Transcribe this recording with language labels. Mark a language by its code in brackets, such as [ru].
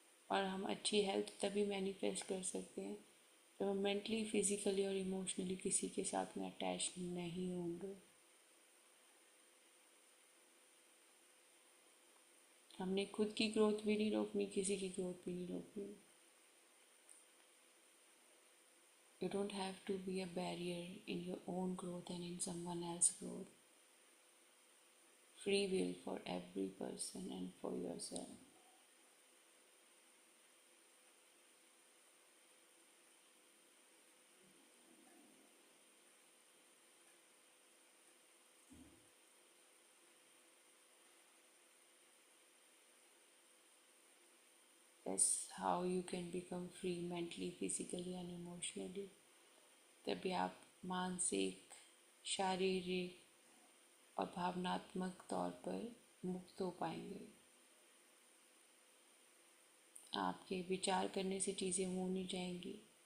[hi] और हम अच्छी हेल्थ तभी मैनिफेस्ट कर सकते हैं जब हम मेंटली, फिजिकली और इमोशनली किसी के साथ में अटैच नहीं होंगे। हमने खुद की ग्रोथ भी नहीं रोकनी, किसी की ग्रोथ भी नहीं रोकनी। [en] You don't have to be a barrier in your own growth and in someone else's growth. Free will for every person and for yourself. That's how you can become free mentally, physically and emotionally. [hi] तभी आप मानसिक, शारीरिक और भावनात्मक तौर पर मुक्त हो पाएंगे। आपके विचार करने से चीज़ें हो नहीं जाएंगी।